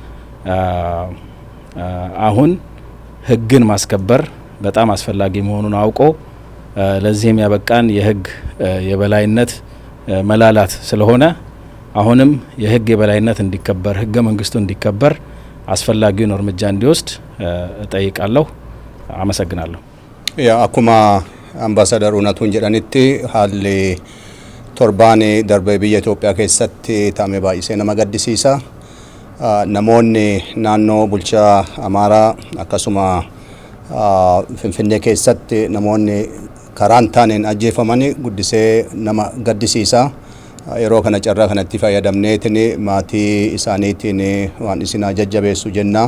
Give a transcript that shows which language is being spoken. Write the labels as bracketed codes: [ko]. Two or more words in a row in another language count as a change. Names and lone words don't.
[am] አሁን ህግን ማስከበር በጣም አስፈላጊ መሆኑን አውቆ ለዚህም ያበቃን የህግ የበላይነት መላላት ስለሆነ አሁንም የህግ የበላይነት እንዲከበር ህገ መንግስቱ እንዲከበር አስፈላጊውን እርምጃ እንዲወስድ እጠይቃለሁ። አመሰግናለሁ። [om] Yaa akkuma ambaasaaddar Unaatuun jedhanitti haala torbanii darbe biyya Itoophiyaa keessatti taate baay'ee nama gaddisiisa namoonni naannoo bulchaa Amaaraa akkasuma Finfinnee keessatti namoonni karaan taaneen ajjeefamanii guddisee nama gaddisiisa. Yeroo kana carraa kanatti fayyadamneetiin maatii isaaniitiin waan isin jajjabeessu jenna.